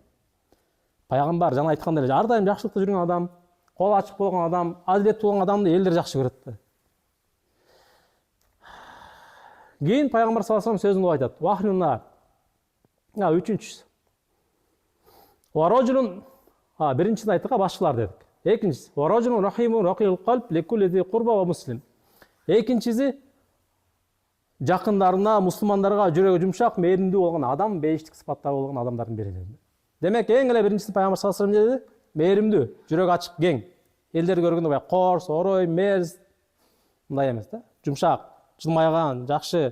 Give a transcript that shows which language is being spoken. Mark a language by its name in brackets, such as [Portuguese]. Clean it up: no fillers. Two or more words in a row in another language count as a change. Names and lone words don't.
[Kyrgyz] Пайгамбар жана айткандай эле, ар дайым жакшылыкта жүргөн адам, кол ачык болгон адам, адилеттүү болгон адамды элдер жакшы көрөт да. Кийин Пайгамбар [Arabic] صلى الله عليه [Kyrgyz] сөзүн айтат. Вахлуна. Үчүнчүсү. Варожулун, биринчисин айттык, башчылар дедик. [Arabic] Экинчиси, ورجل رحيم رقيق القلب لكل ذي قربى ومسلم. [Kyrgyz] Экинчиси, жакындарына, мусулмандарга жүрөгү жумшак, мээримдүү болгон адам, бейиштик сыпаттары болгон адамдардын бири деди. Демек, эң эле биринчиси Пайгамбар [Arabic] صلى الله عليه [Kyrgyz] деди, мээримдүү, жүрөгү ачык, кең. Элдер көргөндө бай корс, орой, мерз, мындай эмес да, жумшак, жылмайган, жакшы.